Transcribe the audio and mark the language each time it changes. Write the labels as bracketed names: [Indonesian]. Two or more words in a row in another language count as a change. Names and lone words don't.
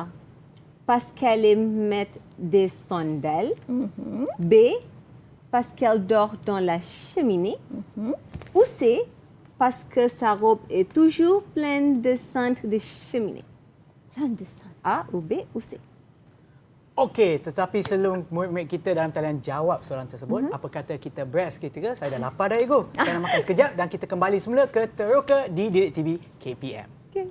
[French] Parce qu'elle aime des chandelles. B. Parce qu'elle dort dans la cheminée. Ou C. Parce que sa robe est toujours pleine de cendres de cheminée. Plein de cendres. A ou B ou C. [Malay] Okey, tetapi sebelum murid-murid kita dalam talian jawab soalan tersebut, apa kata kita break seketika? Saya dah lapar dah, Ego. Kita nak makan sekejap dan kita kembali semula ke Teroka di Didik TV KPM. Okay.